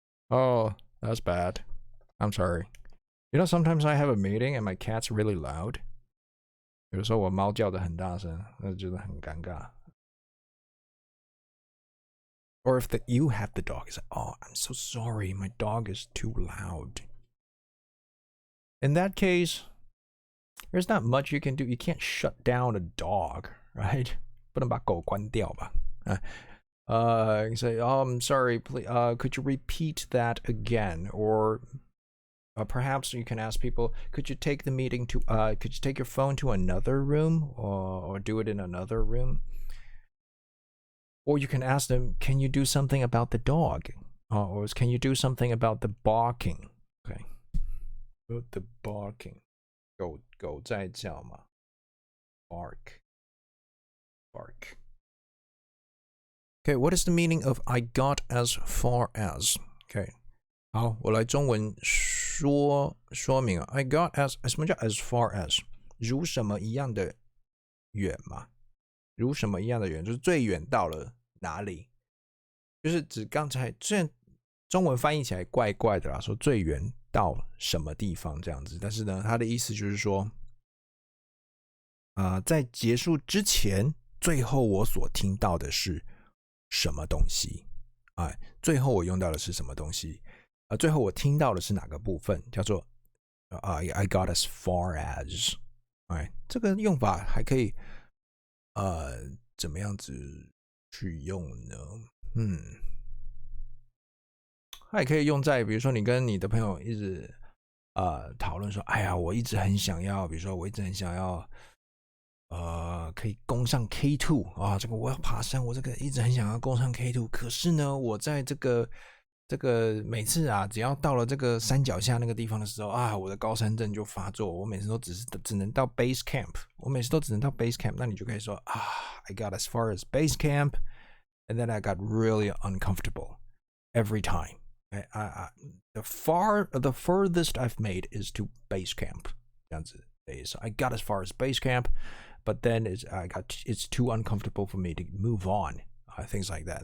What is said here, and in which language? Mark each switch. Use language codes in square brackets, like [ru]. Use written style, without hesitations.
[en] Oh, that's bad. I'm sorry. You know, sometimes I have a meeting and my cat's really loud. [zh] 有时候我猫叫得很大声，那觉得很尴尬。 [en] Or if you have the dog, it's like, oh, I'm so sorry, my dog is too loud. In that case, there's not much you can do. You can't shut down a dog, right? [zh] 不能把狗关掉吧？ [en] you say, oh, I'm sorry, please, could you repeat that again? Or perhaps you can ask people, could you take the meeting to, could you take your phone to another room, or do it in another room? Or you can ask them, can you do something about the dog? Or can you do something about the barking? Okay. The barking. [zh] 狗在叫嘛 [en] Bark. Okay, what is the meaning of I got as far as? Okay. [zh] 好，我来中文说明啊。I got as 什么叫 as far as？如什么一样的远嘛？如什么一样的远，就是最远到了哪里？就是指刚才虽然中文翻译起来怪怪的啦，说最远到什么地方这样子，但是呢，它的意思就是说，在结束之前，最后我所听到的是什么东西？最后我用到的是什么东西？最后我听到的是哪个部分？叫做I got as far as。这个用法还可以。怎么样子去用呢？它也可以用在，比如说你跟你的朋友一直讨论说，哎呀，我一直很想要，比如说我一直很想要，可以攻上 K2 啊，这个我要爬山，我这个一直很想要攻上 K2，可是呢，我在这个每次啊，只要到了这个山脚下那个地方的时候啊，我的高山症就发作，我每次都只能到 base camp， 我每次都只能到 base camp， 那你就可以说啊 [en] I got as far as base camp and then I got really uncomfortable every time. The furthest I've made is to base camp. [zh] 这样子 [en] So I got as far as base camp, but then it's too uncomfortable for me to move on. Things like that.